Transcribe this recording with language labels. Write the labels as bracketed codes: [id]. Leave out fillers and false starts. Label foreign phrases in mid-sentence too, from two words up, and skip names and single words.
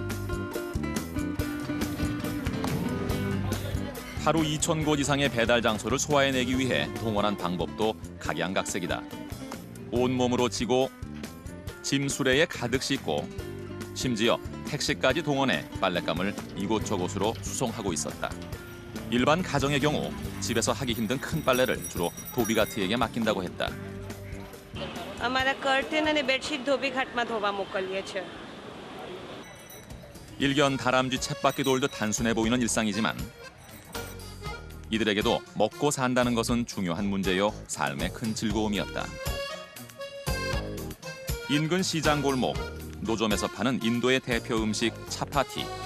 [ko] 하루 2,000곳 이상의 배달 장소를 소화해내기 위해 동원한 방법도 각양각색이다. 온몸으로 지고 짐 수레에 가득 싣고 심지어 택시까지 동원해 빨랫감을 이곳저곳으로 수송하고 있었다. 일반 가정의 경우 집에서 하기 힘든 큰 빨래를 주로 도비가트에게 맡긴다고 했다. [gu] અમારા કર્ટેન અને બેડશીટ ધોબી ઘાટમાં ધોવા મોકલીએ છે. [ko] 일견 다람쥐 쳇바퀴 돌듯 단순해 보이는 일상이지만 이들에게도 먹고 산다는 것은 중요한 문제요 삶의 큰 즐거움이었다. 인근 시장 골목, 노점에서 파는 인도의 대표 음식 차파티.